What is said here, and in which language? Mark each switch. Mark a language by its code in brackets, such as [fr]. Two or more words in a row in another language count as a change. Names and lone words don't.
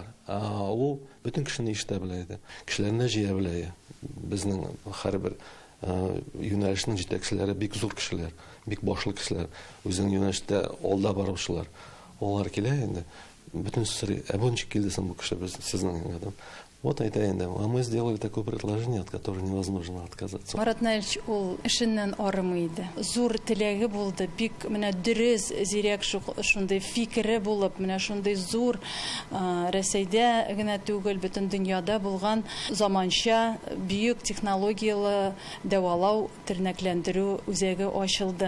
[tt] Ул бөтен кешене ишетә белә иде. Кешеләрне җыя белә. Безнең һәрбер юнәлешнең җитәкчеләре бик зур кешеләр, бик башлы кешеләр. Үзенең юнәлештә алда баручылар. Алар килә инде. Бөтен сыры, ничек килдесен бу кеше без сезнең янәдән. [ru] Вот это и да. А мы сделали такое предложение, от которого невозможно отказаться. [tt] Марат Наилевич ул эшеннән арымый иде. Зур теләге булды, бик менә дөрес, зирәк шундый фикере булып, менә шундый зур Рәсәйдә генә түгел, бөтен дөньяда булган заманча бөек технологиялы дәвалау, тернәкләндерү үзәге ачылды.